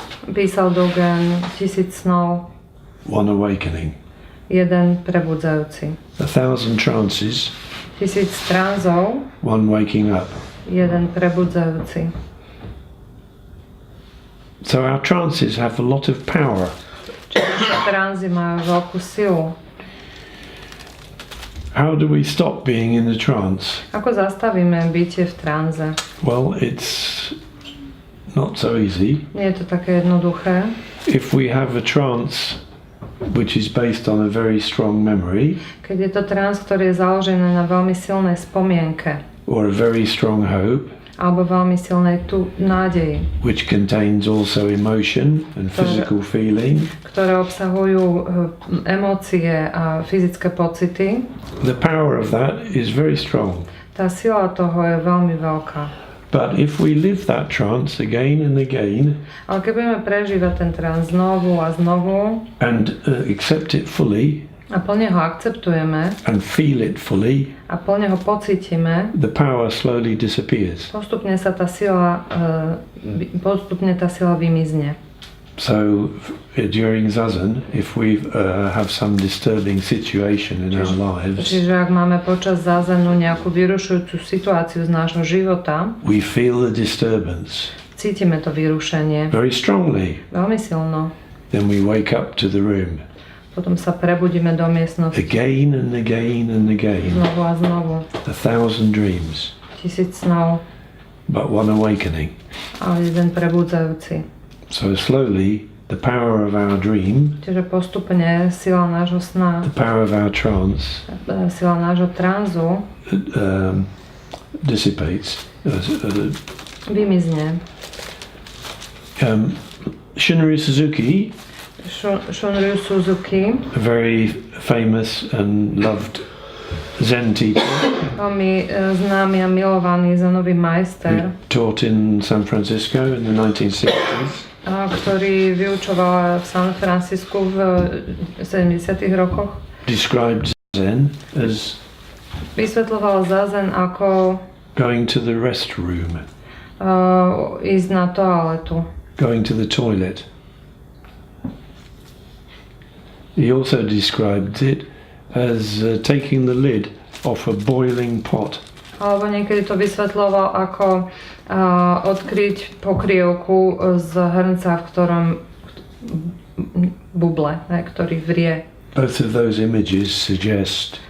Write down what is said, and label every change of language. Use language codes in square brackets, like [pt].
[sk] písal Dogen 1000 snov, [en] one awakening. [sk] Jeden prebudzajúci. [en] 1,000 trances, [sk] 1000 tranzov, [en] one waking up. [sk] Jeden prebudzajúci. [en] So our trances have a lot of power. [sk] Čiže naše tranzy majú veľkú silu. [en] How do we stop being in the trance? [sk] Ako zastavíme bytie v tranze? [en] Well, it's not so easy. [sk] Nie je to také jednoduché. [en] If we have a trance which is based on a very strong memory, [sk] keď je to trans, ktorý je založený na veľmi silnej spomienke, [en] or a very strong hope, [sk] alebo veľmi silnej nádeji, [en] which contains also emotion and physical feeling, [sk] ktoré obsahujú emócie a fyzické pocity. [en] The power of that is very strong. [sk] Tá sila toho je veľmi veľká. [en] But if we live that trance again and again, [sk] ale keď budeme prežívať ten trans znovu a znovu, [en] and accept it fully, [sk] a plne ho akceptujeme, [en] and feel it fully, [sk] a plne ho pocítime, [en] the power slowly disappears. [sk] Postupne tá sila vymizne. [en] So during Zazen, if we have some disturbing situation in our lives, [sk] čiže ak máme počas Zazenu nejakú vyrušujúcu situáciu z nášho života, [en] we feel the disturbance [sk] cítime to vyrušenie [en] very strongly. [sk] veľmi silno. [en] Then we wake up to the room [sk] Potom sa prebudíme do miestnosti [en] again and again and again. [sk] znovu a znovu. [en] 1,000 dreams, [sk] 1000 snov, [en] but one awakening. [sk] ale jeden prebudzajúci. [en] So slowly, the power of our dream, [sk] Čiže postupne sila nášho sna, [en] the power of our trance, [sk] sila nášho tranzu [en] dissipates. [sk] vymizne. [en] Shunryu Suzuki, [sk] Shunryu Suzuki, [en] a very famous and loved Zen teacher, [sk] veľmi známy a milovaný zenový [en] who [sk] majster, [en] taught in San Francisco in the 1960s, [sk] ktorý vyučoval v San Francisku v 70. rokoch. [en] described Zen as [sk] Vysvetľoval Zazen ako [en] going to the restroom, [sk] ísť na toaletu. [en] going to the toilet. He also described it as taking the lid off a boiling pot. [sk] Alebo niekedy to vysvetľoval ako odkryť pokrievku z hrnca, v ktorom buble, ktorý vrie. [en] Both of those images suggest